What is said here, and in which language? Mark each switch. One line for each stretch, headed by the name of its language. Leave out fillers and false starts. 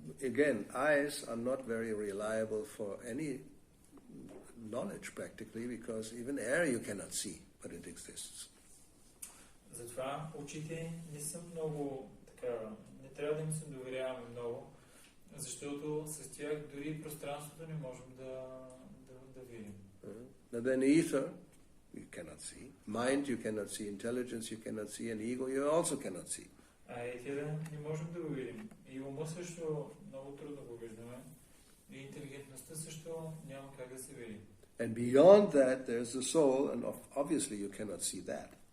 English: Again, eyes are not very reliable for any knowledge practically, because even air you cannot see, but it exists.
Bulgarian: Затова очите не са много така, не трябва да им се доверяваме много, защото с тях дори пространството не можем да видим.
English: Now then ether you cannot see, mind you cannot see, intelligence you cannot see, and ego you also cannot see.
Bulgarian: А етера не можем да го видим. И ума също много трудно го виждаме. И интелигентността също няма как да се види.
English: And beyond that there's the soul, and obviously you cannot see that.